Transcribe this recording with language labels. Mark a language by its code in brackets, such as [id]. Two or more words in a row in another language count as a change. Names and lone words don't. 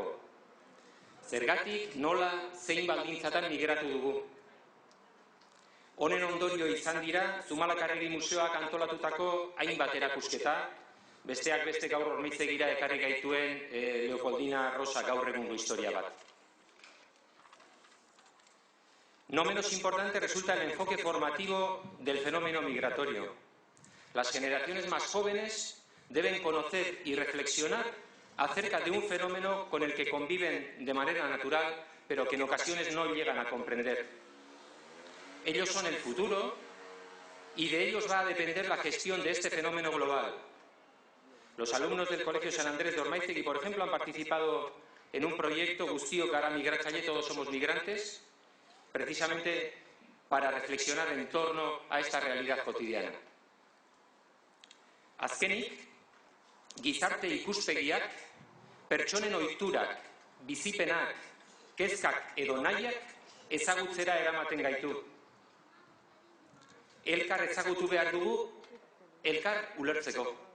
[eu] Zergatik, nola, zein baldintzatan migratu dugu. Honen ondorio izan dira, Zumalakarregi museoak antolatutako hainbat erakusketa, besteak beste gaur Ormaiztegira ekarri gaituen Leopoldina Rosa gaur egungo historia bat. [es] No menos importante resulta el enfoque formativo del fenómeno migratorio. Las generaciones más jóvenes deben conocer y reflexionar acerca de un fenómeno con el que conviven de manera natural, pero que en ocasiones no llegan a comprender. Ellos son el futuro y de ellos va a depender la gestión de este fenómeno global. Los alumnos del Colegio San Andrés de Ormaiztegui, por ejemplo, han participado en un proyecto [eu] Guztiok gara migratzaile, [es] todos somos migrantes, precisamente para reflexionar en torno a esta realidad cotidiana. [eu] Azkenik, gizarte ikuspegiak, pertsonen ohiturak, bizipenak, kezkak edo nahiak ezagutzera eramaten gaitu. Elkar ezagutu behar dugu, elkar ulertzeko.